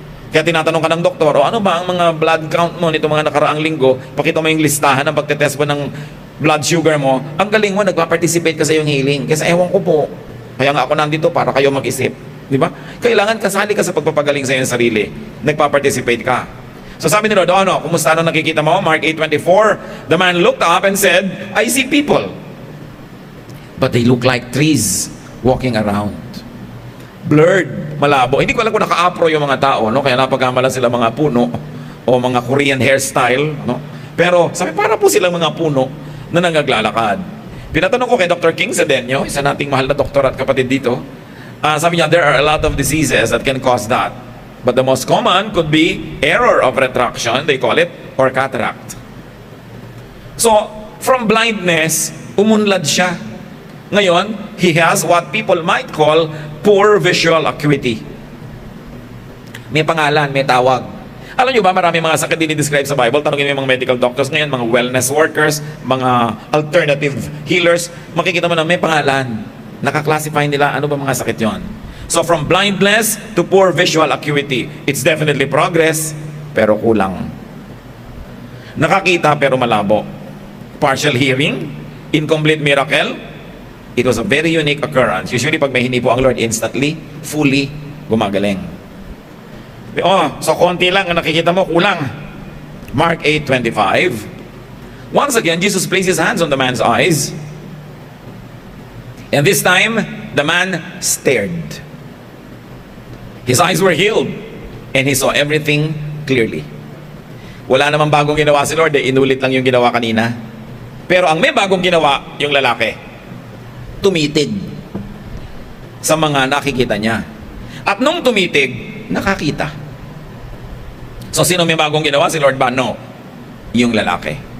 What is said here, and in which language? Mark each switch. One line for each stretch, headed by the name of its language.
Filipino: Kaya tinatanong ka ng doktor, o ano ba ang mga blood count mo nito mga nakaraang linggo? Pakita mo yung listahan ng pagtetest mo ng blood sugar mo. Ang galing mo, nagpa-participate ka sa iyong healing. Kasi ewan ko po, kaya nga ako nandito para kayo mag-isip. Di ba? Kailangan kasali ka sa pagpapagaling sa iyong sarili. Nagpa-participate ka. So sabi ni Lord, ano, kumusta ano nakikita mo?
English: Mark 8:24, the man looked up and said, I see people, but they look like trees walking around.
Filipino: Blurred, malabo. Hindi ko alam kung naka-apro yung mga tao, no? Kaya napagkamalan sila mga puno o mga Korean hairstyle, no? Pero sabi, para po silang mga puno na nangaglalakad. Pinatanong ko kay Dr. King Sedeño, isa nating mahal na doktor at kapatid dito, sabi niya,
English: there are a lot of diseases that can cause that. But the most common could be error of retraction, they call it, or cataract. So, from blindness,
Filipino: umunlad siya. Ngayon,
English: he has what people might call poor visual acuity.
Filipino: May pangalan, may tawag. Alam nyo ba, marami mga sakit din i-describe sa Bible. Tanungin mo yung mga medical doctors ngayon, mga wellness workers, mga alternative healers. Makikita mo na may pangalan. Nakaklasify nila ano ba mga sakit yon.
English: So from blindness to poor visual acuity, it's definitely progress,
Filipino: pero kulang. Nakakita pero malabo.
English: Partial hearing, incomplete miracle. It was a very unique occurrence. Usually,
Filipino: pag may hinipo ang
English: Lord, instantly, fully,
Filipino: gumagaling. Oh, so konti lang ang nakikita mo, kulang. Mark 8:25.
English: Once again, Jesus placed His hands on the man's eyes. And this time, the man stared. His eyes were healed. And he saw everything clearly.
Filipino: Wala namang bagong ginawa si Lord, inulit lang yung ginawa kanina. Pero ang may bagong ginawa, yung lalaki. Tumitig sa mga nakikita niya. At nung tumitig, nakakita. So sino may bagong ginawa? Si Lord ba? No. Yung lalaki.